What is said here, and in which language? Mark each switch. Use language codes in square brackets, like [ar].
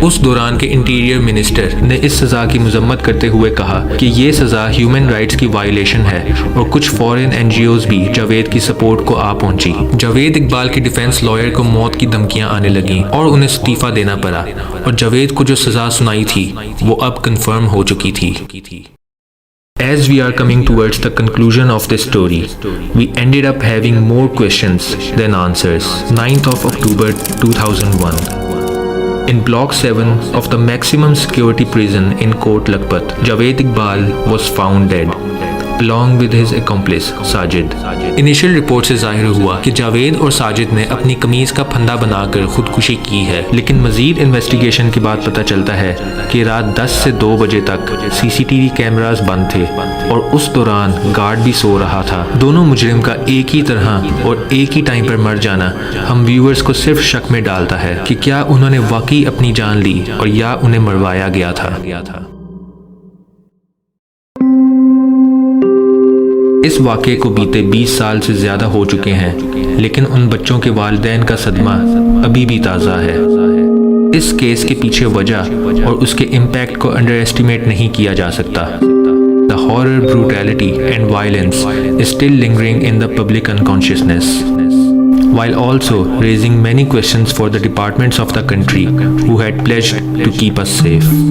[hi] उस दौरान के इंटीरियर मिनिस्टर ने इस सज़ा की मजम्मत करते हुए कहा कि ये सज़ा ह्यूमन राइट्स की वायलेशन है और कुछ फॉरेन NGOs भी जावेद की सपोर्ट को आ पहुंची। जावेद इकबाल के डिफेंस लॉयर को मौत की धमकियां आने लगीं और उन्हें इस्तीफ़ा देना पड़ा और जावेद को जो सज़ा सुनाई थी वो अब कन्फर्म हो चुकी थी। [en] As we are coming towards the conclusion of this story, we ended up having more questions than answers. 9th of October 2001. In Block 7 of the maximum security prison in Kot Lakhpat, Javed Iqbal was found dead, along with his accomplice Sajid. [hi] Initial report से जाहिर हुआ कि जावेद और साजिद ने अपनी कमीज का फंदा बनाकर खुदकुशी की है, लेकिन मजीद इन्वेस्टिगेशन के बाद पता चलता है कि रात 10 से 2 बजे तक CCTV कैमरास बंद थे और उस दौरान गार्ड भी सो रहा था। दोनों मुजरिम का एक ही तरह और एक ही टाइम पर मर जाना हम व्यूअर्स को सिर्फ शक में डालता है कि क्या उन्होंने वाकई अपनी जान ली और या उन्हें मरवाया गया था। इस वाक़े को बीते 20 साल से ज़्यादा हो चुके हैं, लेकिन उन बच्चों के वालिदैन का सदमा अभी भी ताज़ा है। इस केस के पीछे वजह और उसके इम्पैक्ट को अंडर एस्टिमेट नहीं किया जा सकता। [en] The horror, brutality and violence is still lingering in the public unconsciousness, while also raising many questions for the departments of the country who had pledged to keep us safe.